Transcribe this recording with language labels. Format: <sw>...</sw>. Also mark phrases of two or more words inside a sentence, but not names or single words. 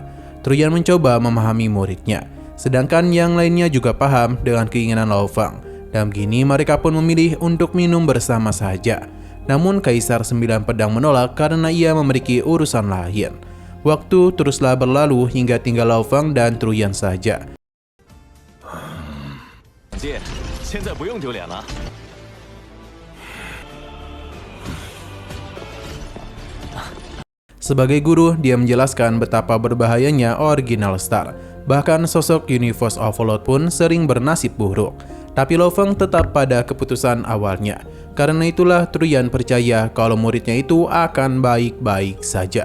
<id>Truyan mencoba memahami muridnya, sedangkan yang lainnya juga paham dengan keinginan Lo Fang. Dan begini mereka pun memilih untuk minum bersama saja. Namun Kaisar 9 Pedang menolak karena ia memiliki urusan lain. Waktu teruslah berlalu hingga tinggal Lo Fang dan Truyan saja.</id> <zh>姐，现在不用丢脸了。</zh> <id>Sebagai guru, dia menjelaskan betapa berbahayanya Original Star. Bahkan sosok Universe Overlord pun sering bernasib buruk. Tapi Lo Fang tetap pada keputusan awalnya. Karena itulah Truyan percaya kalau muridnya itu akan baik-baik saja.</id>